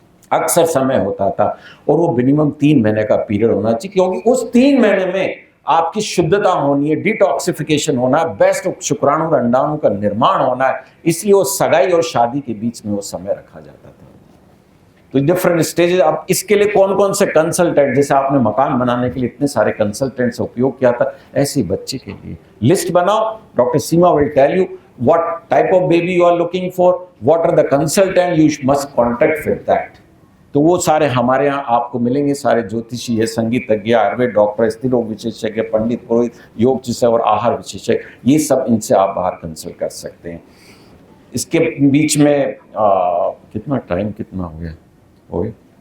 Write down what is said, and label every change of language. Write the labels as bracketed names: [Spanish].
[Hindi] अक्सर समय होता था, और वो मिनिमम 3 महीने का पीरियड होना चाहिए, क्योंकि उस 3 महीने में आपकी शुद्धता होनी है, डिटॉक्सिफिकेशन होना है, बेस्ट शुक्राणु और अंडाणु का निर्माण होना है। इसलिए वो सगाई और शादी के बीच में वो समय रखा जाता था। तो डिफरेंट स्टेजेस। अब इसके लिए कौन कौन से कंसल्टेंट, जैसे आपने मकान बनाने के लिए इतने सारे कंसल्टेंट से उपयोग किया था, ऐसे बच्चे के लिए लिस्ट बनाओ। [English] Doctor Seema will tell you what type of baby you are looking for, what are the consultant you must contact with that. [Hindi] तो वो सारे हमारे यहाँ आपको मिलेंगे, सारे ज्योतिषी है, संगीतज्ञ, आयुर्वेद डॉक्टर, स्त्री रोग विशेषज्ञ, पंडित, पुरोहित, योग चिकित्सक और आहार विशेषज्ञ, ये सब इनसे आप बाहर कंसल्ट कर सकते हैं। इसके बीच में कितना टाइम कितना हो गया?